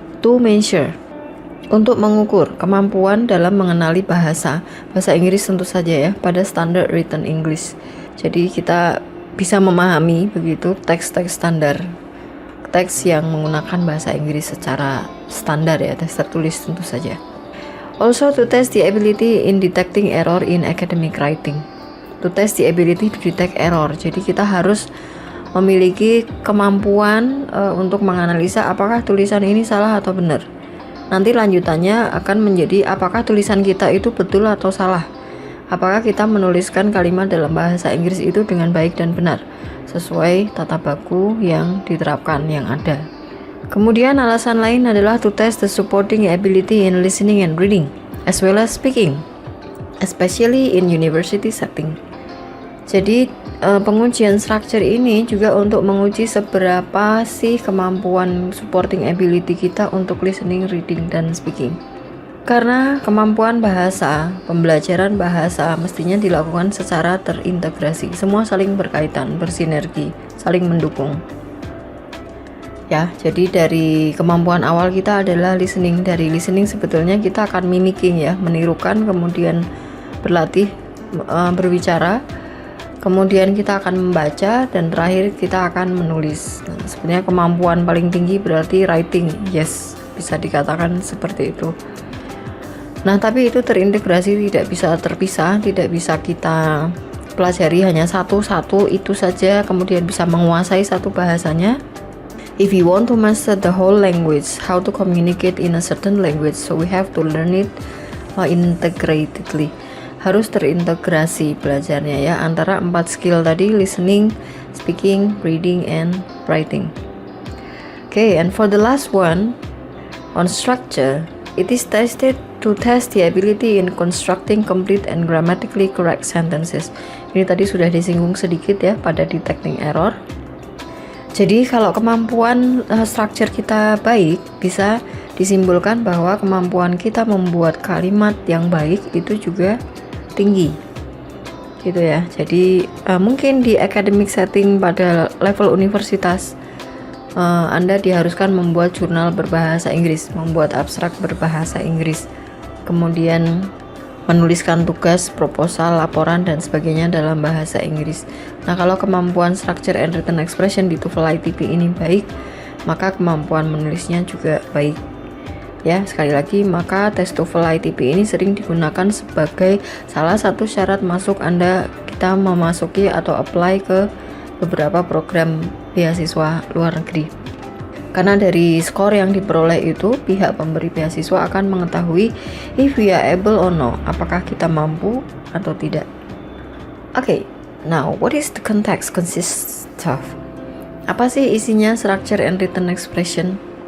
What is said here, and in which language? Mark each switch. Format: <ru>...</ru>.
<en>To measure,</en> <id>untuk mengukur kemampuan dalam mengenali bahasa Inggris tentu saja ya, pada</id> <en>standard written English.</en> <id>Jadi kita bisa memahami begitu teks-teks standar, teks yang menggunakan bahasa Inggris secara standar ya, teks tertulis tentu saja.</id> <en>Also to test the ability in detecting error in academic writing. To test the ability to detect error.</en> <id>Jadi kita harus memiliki kemampuan untuk menganalisa apakah tulisan ini salah atau benar. Nanti lanjutannya akan menjadi apakah tulisan kita itu betul atau salah. Apakah kita menuliskan kalimat dalam bahasa Inggris itu dengan baik dan benar, sesuai tata baku yang diterapkan yang ada. Kemudian alasan lain adalah</id> <en>to test the supporting ability in listening and reading, as well as speaking, especially in university setting.</en> <id>Jadi pengujian structure ini juga untuk menguji seberapa sih kemampuan supporting ability kita untuk listening, reading, dan speaking. Karena kemampuan bahasa, pembelajaran bahasa mestinya dilakukan secara terintegrasi, semua saling berkaitan, bersinergi, saling mendukung. Ya, jadi dari kemampuan awal kita adalah listening. Dari listening sebetulnya kita akan mimicking ya, menirukan, kemudian berlatih berbicara, kemudian kita akan membaca, dan terakhir kita akan menulis. Nah, sebenarnya kemampuan paling tinggi berarti writing, yes, bisa dikatakan seperti itu. Nah, tapi itu terintegrasi, tidak bisa terpisah, tidak bisa kita pelajari hanya satu-satu itu saja, kemudian bisa menguasai satu bahasanya.</id> <en>If you want to master the whole language, how to communicate in a certain language, so we have to learn it integratedly.</en> <id>Harus terintegrasi belajarnya ya, antara 4 skill tadi, listening, speaking, reading, and writing.</id> <en>Okay, and for the last one, on structure, it is tested to test the ability in constructing complete and grammatically correct sentences.</en> <id>Ini tadi sudah disinggung sedikit ya pada detecting error. Jadi kalau kemampuan structure kita baik, bisa disimpulkan bahwa kemampuan kita membuat kalimat yang baik itu juga tinggi, gitu ya. Jadi mungkin di academic setting pada level universitas, Anda diharuskan membuat jurnal berbahasa Inggris, membuat abstrak berbahasa Inggris, kemudian menuliskan tugas, proposal, laporan, dan sebagainya dalam bahasa Inggris. Nah, kalau kemampuan structure and written expression di TOEFL ITP ini baik, maka kemampuan menulisnya juga baik. Ya, sekali lagi, maka tes TOEFL ITP ini sering digunakan sebagai salah satu syarat masuk kita memasuki atau apply ke beberapa program beasiswa luar negeri. Karena dari skor yang diperoleh itu, pihak pemberi beasiswa akan mengetahui</id> <en>if we are able or no,</en> <id>apakah kita mampu atau tidak.</id> <en>Okay, now what is the context consists of?</en> <id>Apa sih isinya structure and written expression?</id>